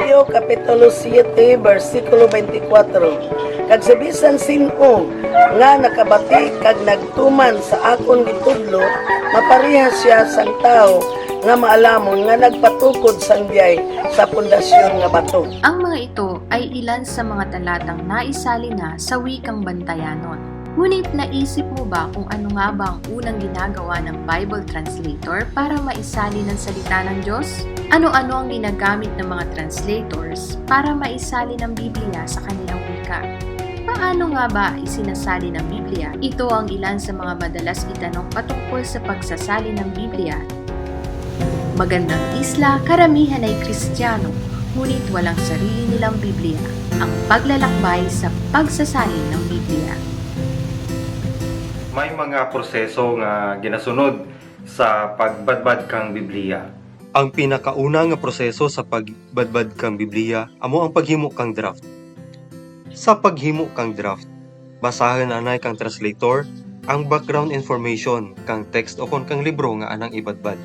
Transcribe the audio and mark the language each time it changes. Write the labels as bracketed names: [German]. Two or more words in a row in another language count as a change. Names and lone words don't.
[Hiligaynon] Mateo Kapitulo 7, versikulo 24. Kag sa bisan sino nga nakabati kag nagtuman sa akon gitudlo, maparehas siya sang tao nga maalamon nga nagpatukod sang biyay sa pundasyon nga bato. [Filipino] Ang mga ito ay ilan sa mga talatang naisali na sa wikang Bantayanon. Ngunit naisip mo ba kung ano nga ba ang unang ginagawa ng [English] Bible translator [Filipino] para maisali ng salita ng Diyos? Ano-ano ang ginagamit ng mga translators para maisali ng Biblia sa kanilang wika? Paano nga ba isinasali ng Biblia? Ito ang ilan sa mga madalas itanong patungkol sa pagsasali ng Biblia. Magandang isla, karamihan ay Kristiyano, ngunit walang sarili nilang Biblia. Ang paglalakbay sa pagsasali ng Biblia. [Kinaray-a] May mga proseso nga ginasunod sa pagbadbad kang Biblia. Ang pinakauna nga proseso sa pagbadbad kang Biblia amo ang paghimo kang draft. Sa paghimo kang draft, basahan anay kang translator ang [English] background information [Kinaray-a] kang text o kon kang libro nga anang ibadbad.